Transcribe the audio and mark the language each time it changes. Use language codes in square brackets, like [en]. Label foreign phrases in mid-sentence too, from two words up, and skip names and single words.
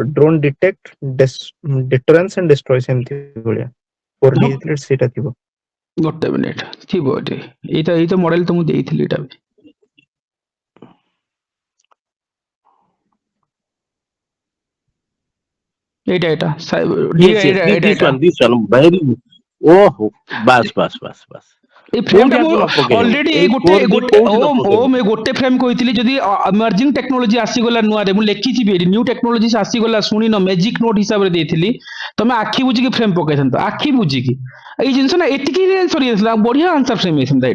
[en] drone detect, deterrence and destroy, [or] ସେମିତି ଭଳିଆ 4D ଥିଲେ ସେଇଟା ଥିବ। ଗୋଟେ ମିନିଟ ଥିବ ଏଠି। ଏଇଟା ମଡେଲ ତ ମୁଁ ଦେଇଥିଲି। ଏଇଟା ବି ଏଇଟା [en] Yes, yes, this one, very good। [or] ଓହୋ, ବାସ୍ ବାସ୍ ବାସ୍ ବାସ୍। এই ଫ୍ରେମ୍ ଟା କୋଉଠି ମୁଁ ଆକୁ ନ ପକେଇ ହବ, ଅଲରେଡି ଏଇ 4D କୋଉଠି ନ ପକେଇ ହବ। ଗୋଟେ ଫ୍ରେମ୍ କହିଥିଲି। ଯଦି [en] emerging technology [or] ଆସିଗଲା ନୂଆରେ, ମୁଁ ଲେଖିଛି ବି, [en] new technology [or] ଆସିଗଲା, ଶୁଣିନ, [en] magic note [or] ହିସାବରେ ଦେଇଥିଲି। ତମେ ଆଖି ବୁଝିକି ଫ୍ରେମ୍ ପକେଇଥାନ୍ତ, ଆଖି ବୁଝିକି। ଏଇ ଜିନିଷ ନା ଏତିକି ସରି ଯାଇଥିଲା, ବଢିଆ [en] answer frame [or] ହେଇଥାନ୍ତା।